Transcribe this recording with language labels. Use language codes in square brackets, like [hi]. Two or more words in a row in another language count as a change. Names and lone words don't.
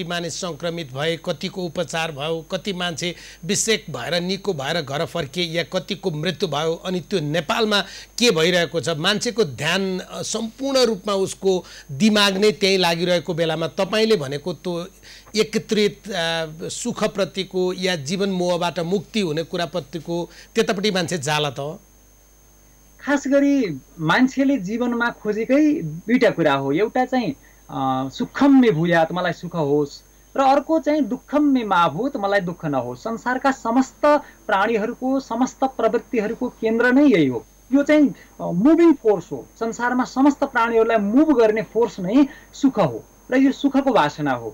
[ne] मानिस सङ्क्रमित भए, कतिको उपचार भयो, कति मान्छे विषेक भएर निको भएर घर फर्किए या कतिको मृत्यु भयो, अनि त्यो नेपालमा के भइरहेको छ, मान्छेको ध्यान सम्पूर्ण रूपमा उसको दिमाग नै त्यहीँ लागिरहेको बेलामा तपाईँले भनेको त्यो एकत्रित सुखप्रतिको या जीवन मोहबाट मुक्ति हुने कुराप्रतिको त्यतापट्टि मान्छे जाला त? खास गरी मान्छेले जीवनमा खोजेकै दुईटा कुरा हो। एउटा चाहिँ [sa] सुखम मे भूयात, [ne] मलाई सुख होस्, र अर्को चाहिँ [sa] दुःखम मे मा भूत, [ne] मलाई दुःख नहोस्। संसारका समस्त प्राणीहरूको, समस्त प्रवृत्तिहरूको केन्द्र नै यही हो। यो चाहिँ [en] moving force [ne] हो। संसारमा समस्त प्राणीहरूलाई मुभ गर्ने फोर्स नै सुख हो र यो सुखको वासना हो।